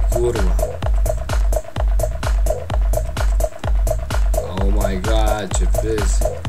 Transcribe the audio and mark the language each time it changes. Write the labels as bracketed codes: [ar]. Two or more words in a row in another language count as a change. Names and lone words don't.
[lt] kurva. [en] Oh my god, [lt] čia pisi.